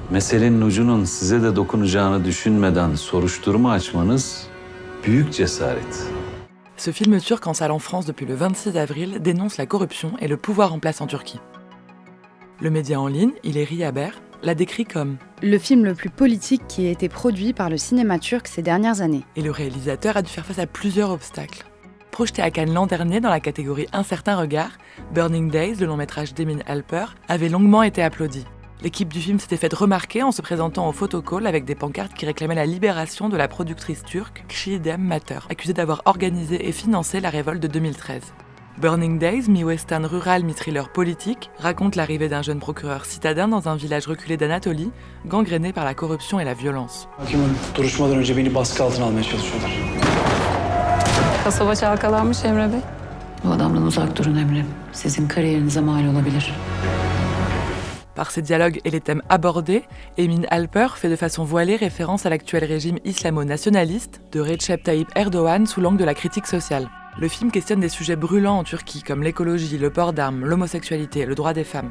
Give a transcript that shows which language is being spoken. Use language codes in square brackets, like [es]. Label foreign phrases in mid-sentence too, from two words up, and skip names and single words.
[tr] meselenin ucunun size de dokunacağını düşünmeden soruşturma açmanız büyük cesaret. [fr] Ce film turc en salle en France depuis le 26 avril dénonce la corruption et le pouvoir en place en Turquie. Le média en ligne, İleri Haber, l'a décrit comme le film le plus politique qui a été produit par le cinéma turc ces dernières années. Et le réalisateur a dû faire face à plusieurs obstacles. Projeté à Cannes l'an dernier dans la catégorie Un certain regard, Burning Days, le long métrage d'Emin Alper, avait longuement été applaudi. L'équipe du film s'était faite remarquer en se présentant au photocall avec des pancartes qui réclamaient la libération de la productrice turque Çiğdem Mater, accusée d'avoir organisé et financé la révolte de 2013. Burning Days, mi-western rural, mi-thriller politique, raconte l'arrivée d'un jeune procureur citadin dans un village reculé d'Anatolie, gangréné par la corruption et la violence. [tr] Hakimin duruşmadan önce beni baskı altına almaya çalışıyorlar. Kasaba çalkalanmış Emre Bey. Bu adamdan uzak durun Emre. Sizin kariyerinize mal olabilir. [fr] Par ses dialogues et les thèmes abordés, Emin Alper fait de façon voilée référence à l'actuel régime islamo-nationaliste de Recep Tayyip Erdogan sous l'angle de la critique sociale. Le film questionne des sujets brûlants en Turquie comme l'écologie, le port d'armes, l'homosexualité, le droit des femmes.